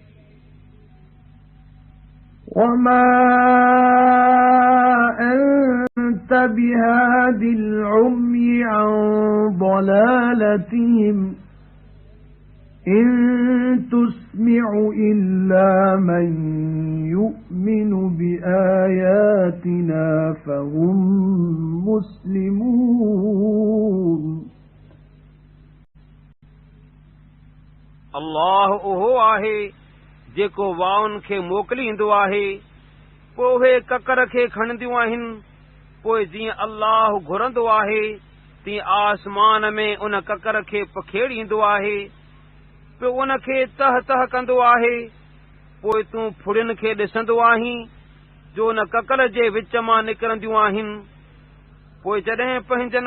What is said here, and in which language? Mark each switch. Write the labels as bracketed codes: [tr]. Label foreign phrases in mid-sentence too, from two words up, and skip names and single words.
[ar] وما أنت بهاد العمي عن ضلالتهم إن تسمع إلا من يؤمن بآياتنا فهم مسلمون [sd] अल्लाह उहो आहे जेको वाउनि खे मोकिलींदो आहे पोइ उहे ककर खे खणंदियूं आहिनि पोइ जीअं अल्लाह घुरंदो आहे तीअं आसमान में उन ककर खे पखेड़ींदो आहे पोइ उन खे तह तह कंदो आहे पोइ तूं फुड़ियुनि खे ॾिसंदो आहीं जो उन ककर जे विच मां निकिरंदियूं आहिनि पोइ जॾहिं पंहिंजनि